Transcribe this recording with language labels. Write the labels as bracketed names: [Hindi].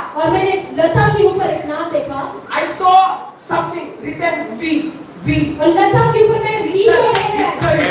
[Hindi] और मैंने लता के ऊपर एक नाम देखा [English] I saw something written V [Hindi] और लता के ऊपर मैं वी को देख रहा था।